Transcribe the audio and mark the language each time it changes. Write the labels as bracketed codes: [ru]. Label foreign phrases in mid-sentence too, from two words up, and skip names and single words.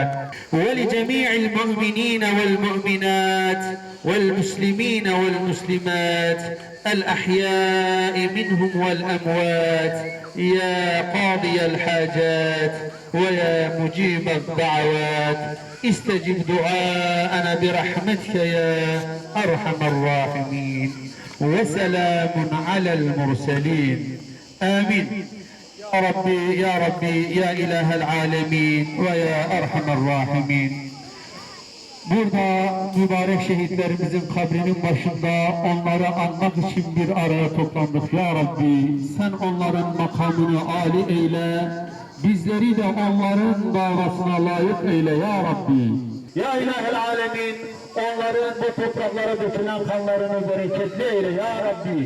[ar] ولجميع المؤمنين والمؤمنات والمسلمين والمسلمات الأحياء منهم والأموات يا قاضي الحاجات ويا مجيب الدعوات استجب دعاءنا برحمتك يا أرحم الراحمين. وسلام على المرسلين. آمين. يا ربي يا ربي يا إله العالمين ويا أرحم الراحمين. [tr] Burada mübarek şehitlerimizin kabrinin başında onları anmak için bir araya toplandık [ar] يا ربي. [tr] Sen onların makamını âli eyle, bizleri de onların davasına layık eyle [ar] يا ربي. يا إله العالمين, [tr] onların bu topraklara dökülen kanlarını bereketli eyle [ar] يا ربي.